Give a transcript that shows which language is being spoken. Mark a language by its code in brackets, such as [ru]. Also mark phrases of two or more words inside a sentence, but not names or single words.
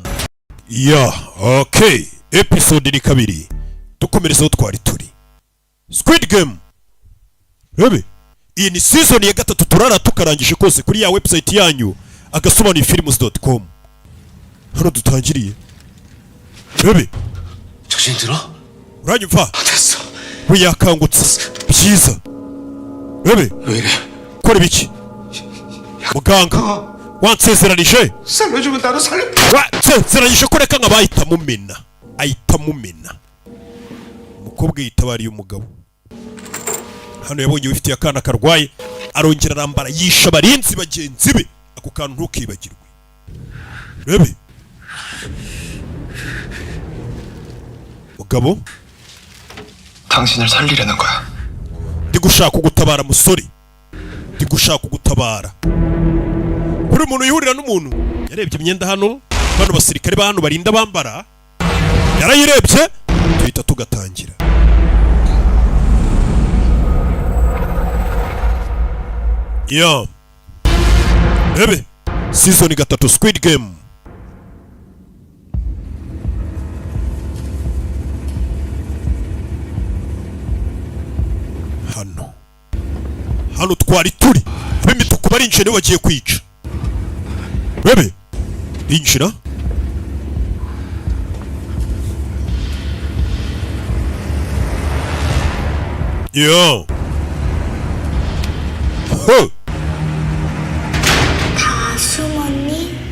[rw] Okay, episode ni kabiri. Dukomerezaho twari turi Squid Game. Rebe, iyi ni season ya gatatu turara tukarangije kose kuri ya website yanyu agasobanuye films.com. Hano dutangiriye. Rebe, [ko] 정신 들어? [rw] uranyumva? [ko] 됐어. [rw] We yakangutse byiza. Rebe, [ko] 왜 이래? [rw] kora biki? Muganga wansezeranije? [ko] 살려주면 나도 살려. [rw] Wansezeranije ko reka nk'abahita mumena. Ahita mumena. Umukobwa yitabariye umugabo. Hano yabonye wifitiye akana karwaye, arongera arambara yisha abarinzi bagenzi be. Ako kantu ntukibagirwe. Rebe, mugabo, [ko] 당신을 살리려는 거야. [rw] ndi gushaka kugutabara musore, ndi gushaka kugutabara. Buri muntu yihurira n'umuntu yarebye imyenda hano, bano basirikare ba hano barinda bambara, yarayirebye, tuhita tugatangira. Rebe, season 3 Squid Game. Hano twari turi, ab'imituku barinjira nibo bagiye kwica. Rebe, injira. [ko] 다 숨었니?